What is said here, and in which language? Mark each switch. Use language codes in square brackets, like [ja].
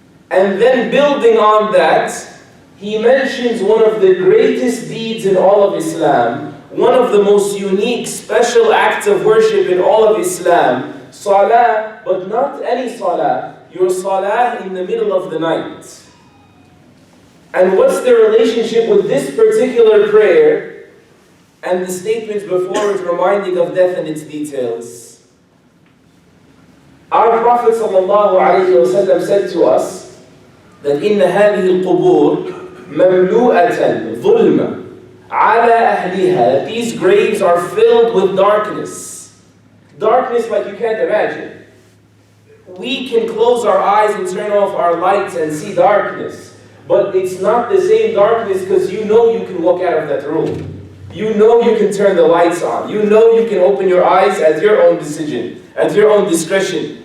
[en] And then building on that, he mentions one of the greatest deeds in all of Islam, one of the most unique, special acts of worship in all of Islam, salah, but not any salah, your salah in the middle of the night. And what's the relationship with this particular prayer and the statements before it reminding of death and its details? Our Prophet ﷺ said to us that [ar] إِنَّ هَذِهِ الْقُبُورِ مَمْلُوءَةً ظُلْمًا عَلَى أَهْلِهَا. [en] These graves are filled with darkness. Darkness like you can't imagine. we can close our eyes and turn off our lights and see darkness. But it's not the same darkness because you know you can walk out of that room. You know you can turn the lights on. You know you can open your eyes at your own decision, at your own discretion.